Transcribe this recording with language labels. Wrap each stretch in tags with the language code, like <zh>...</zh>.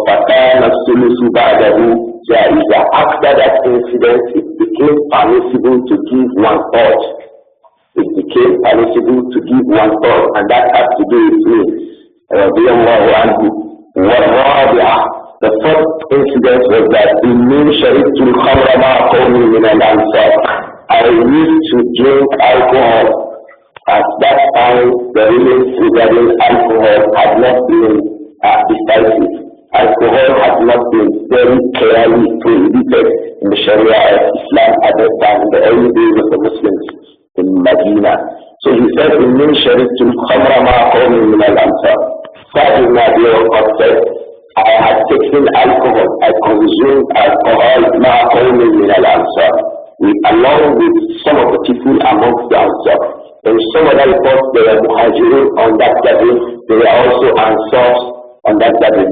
<ar>فَكَانَ الثُّلُثُ بَعْدَهُ جَائِزًا.</ar> <en>After that incident, it became permissible to give 1/3. It became permissible to give 1/3, and that has to do with me. Rabi'ul ورعاه. The first incident was that</en> <ar>إِنِّي شَرِبْتُ الْخَمْرَ مَعَ قَوْمٍ مِنَ الْأَنصَارِ.</ar> <en>I used to drink alcohol. At that time, the rulings regarding alcohol had not been decisive. Alcohol had not been very clearly prohibited in the Sharia of Islam at that time, in the early days of the Muslims in Medina. So he said,</en> <ar>إِنِّي شَرِبْتُ الْخَمْرَ مَعَ قَوْمٍ مِنَ الْأَنصَارِ.</ar> <en>Ibn Abi Waqqas said, I had taken alcohol, I consumed alcohol</en> <ar>مَعَ قَوْمٍ مِنَ الْأَنصَارِ,</ar> <en>along with some of the people amongst the Ansar. In some other reports, there were Muhajirun on that gathering, there were also Ansars on that gathering.</en>